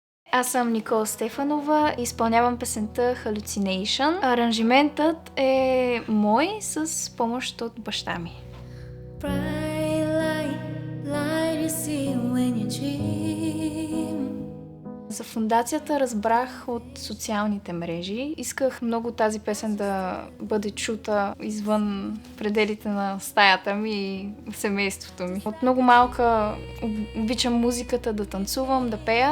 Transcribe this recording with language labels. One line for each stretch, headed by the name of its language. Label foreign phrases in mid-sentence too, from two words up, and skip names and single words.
Bulgarian: Аз съм Никола Стефанова и изпълнявам песента Hallucination. Аранжиментът е мой с помощ от баща ми.
English: Bright light you see when you dream.
Bulgarian: За фондацията разбрах от социалните мрежи. Исках много тази песен да бъде чута извън пределите на стаята ми и семейството ми. От много малка обичам музиката, да танцувам, да пея.